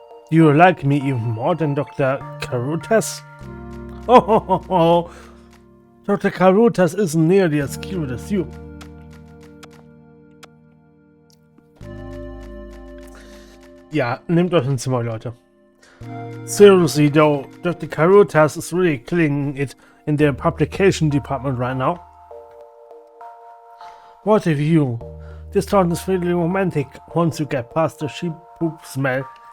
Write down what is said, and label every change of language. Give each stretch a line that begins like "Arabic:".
English: You like me even more than Dr. Karutas? Oh. Dr. Karutas isn't nearly as cute as you.
German: Ja, nehmt euch ein Zimmer, Leute.
English: Seriously though, Dr. Karutas is really killing it in the publication department right now. What a view. This town is really romantic once you get past the sheep poop smell.